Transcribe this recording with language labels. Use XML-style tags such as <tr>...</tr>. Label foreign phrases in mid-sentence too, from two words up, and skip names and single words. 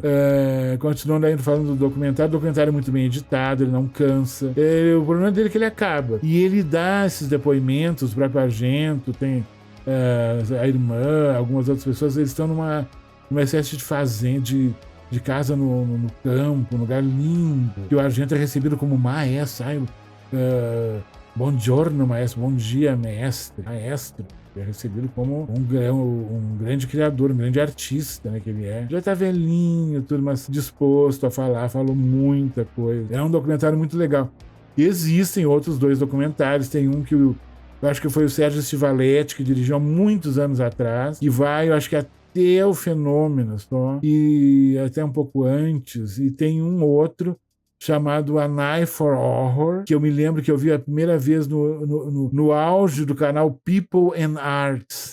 <pt>Continuando ainda falando do documentário, o documentário é muito bem editado, ele não cansa. O problema dele é que ele acaba. E ele dá esses depoimentos, o próprio Argento, tem a irmã, algumas outras pessoas, eles estão numa espécie de fazenda, de casa no campo, um lugar lindo, que o Argento é recebido como maestro.</pt> <it>Buongiorno, maestro.</it> <pt>Bom dia, mestre. Maestro. É recebido como um grande criador, um grande artista, né, que ele é. Já tá velhinho, tudo, mas disposto a falar, falou muita coisa. É um documentário muito legal. E existem outros 2 documentários, tem um que eu acho que foi o Sérgio Stivaletti, que dirigiu há muitos anos atrás, e vai, eu acho que até o Fenômeno só, e até um pouco antes, e tem um outro chamado An Eye for Horror, que eu me lembro que eu vi a primeira vez no auge do canal People and Arts.</pt>